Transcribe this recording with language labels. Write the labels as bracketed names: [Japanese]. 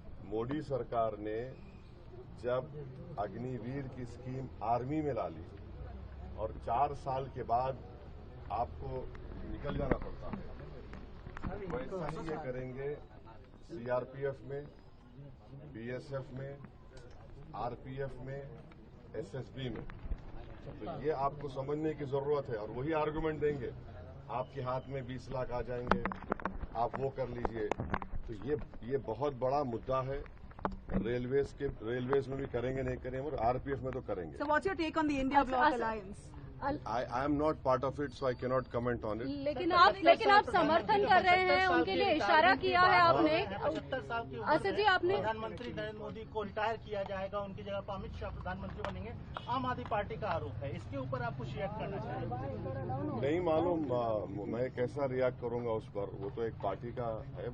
[Hindi] मोदी सरकार ने जब अग्निवीर की स्कीम आर्मी में ला ली और 4 साल के बाद आपको निकल जाना पड़ता है, वैसा ही ये करेंगे सीआरपीएफ में, बीएसएफ में, आरपीएफ में, एसएसबी में। तो ये आपको समझने की जरूरत है और वही आर्गुमेंट देंगे। आपके हाथ में 20 लाख आ जाएंगे, आप वो कर लीजिए। तो ये बहुत बड़ा मुद्दा है। रेलवेज में भी करेंगे, नहीं करेंगे, और आरपीएफ में तो करेंगे। [English] So what's your take on the India Bloc Alliance? I am not part of it, so I cannot comment on it. [Hindi] लेकिन आप समर्थन कर रहे हैं, उनके लिए इशारा किया है आपने। 75 साल की असद जी, आपने प्रधानमंत्री नरेंद्र मोदी को रिटायर किया जाएगा, उनकी जगह पर अमित शाह प्रधानमंत्री बनेंगे, आम आदमी पार्टी का आरोप है। इसके ऊपर आप कुछ रिएक्ट करना चाहेंगे? नहीं मालूम मैं कैसा रिएक्ट करूंगा उस पर, वो तो एक पार्टी का है।